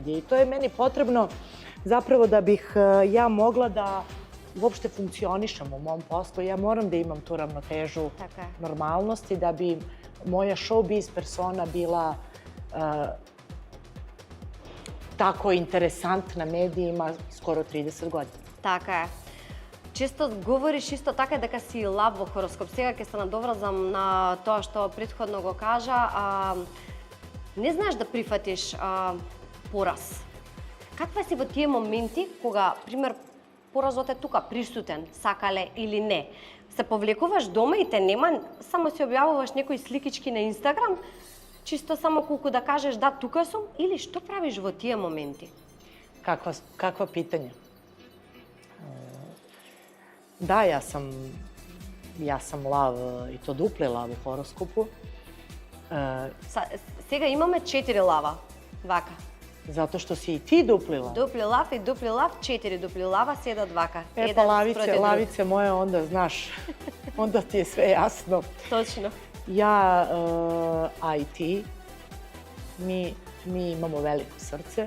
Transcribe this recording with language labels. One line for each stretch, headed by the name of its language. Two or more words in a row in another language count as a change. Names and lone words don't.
Serbian: I to je meni potrebno zapravo da bih ja mogla da uopšte funkcionišem u mom poslu. Ja moram da imam tu ravnotežu normalnosti da bi moja
English: showbiz persona
Serbian: bila tako interesantna medijima skoro 30 godina.
Macedonian: Така е. Често говориш исто така дека си лав во хороскоп. Сега ќе се надоврзам на тоа што претходно го кажа. Не знаеш да прифатиш пораз. Каква си во тие моменти кога, пример, поразот е тука присутен, сакале или не? Се повлекуваш дома и те нема, само си објавуваш некои сликички на Инстаграм, чисто само колку да кажеш да, тука сум, или што правиш во тие моменти?
Serbian: Kakva pitanja? Da, ja sam lav i to dupli lav u horoskopu.
Macedonian: Сега имаме 4 лава, вака.
Serbian: Zato što si i ti dupli lav. Dupli lav i dupli lav, 4 dupli lava,
Macedonian: седат вака.
Serbian: E pa lavice moje, onda znaš, onda ti je sve jasno.
Macedonian: Точно.
Serbian: Ja, a i ti, mi imamo veliko srce.